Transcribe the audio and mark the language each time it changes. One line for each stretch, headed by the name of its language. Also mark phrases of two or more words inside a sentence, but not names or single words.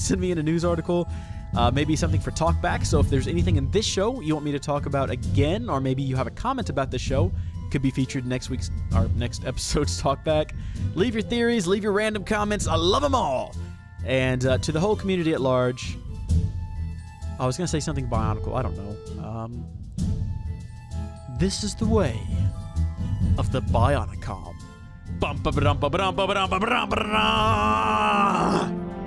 English: Send me in a news article, maybe something for talkback. So if there's anything in this show you want me to talk about again, or maybe you have a comment about this show, could be featured in next episode's talkback. Leave your theories, leave your random comments. I love them all. And to the whole community at large, I was going to say something Bionicle. I don't know. This is the way of the BIONICOMM. Bum ba ba dum ba ba dum ba ba dum ba ba dum ba da.